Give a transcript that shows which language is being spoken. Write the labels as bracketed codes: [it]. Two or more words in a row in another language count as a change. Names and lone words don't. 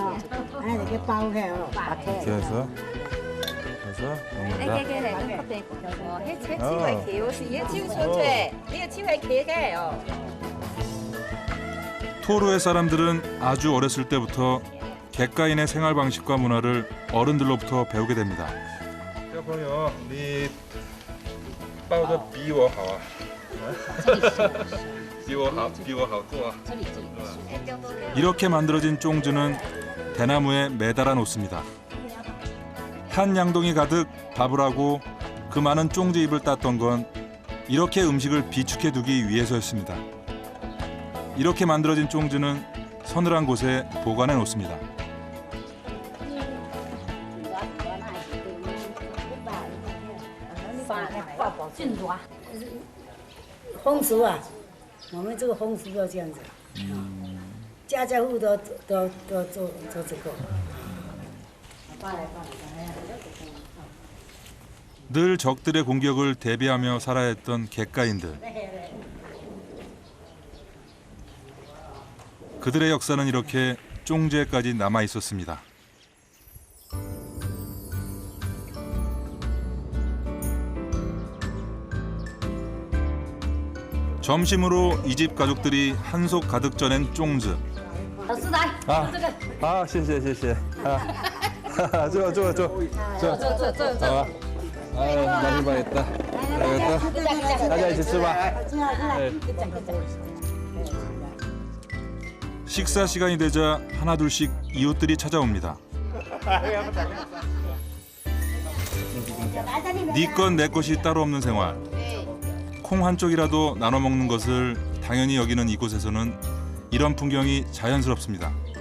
[ko] 그래서 먹는다. 토루의 사람들은 아주 어렸을 때부터 객가인의 생활 방식과 문화를 어른들로부터 배우게 됩니다. [zh] 小朋友，你包的比我好啊！比我好做啊！ [ko] 이렇게 만들어진 쫑즈는 대나무에 매달아 놓습니다. 한 양동이 가득 밥을 하고 그 많은 쫑즈 잎을 땄던 건 이렇게 음식을 비축해 두기 위해서였습니다. 이렇게 만들어진 쫑즈는 서늘한 곳에 보관해 놓습니다. [zh] 风俗啊，我们这个风俗要这样子，家家户户都做这个。 [ko] 늘 적들의 공격을 대비하며 살아야 했던 객가인들. 그들의 역사는 이렇게 쫑즈에까지 남아 있었습니다. 점심으로 이 집 가족들이 한속 가득 쪄낸 쫑즈. [zh] 老师来，这个啊，谢谢谢谢啊，坐，好啊，哎，맛있다，大家一起吃吧。 [ko] 식사 시간이 되자 하나둘씩 이웃들이 찾아옵니다. 네 것 내 것이 따로 없는 생활. 콩 한 쪽이라도 나눠 먹는 것을 당연히 여기는 이곳에서는 이런 풍경이 자연스럽습니다.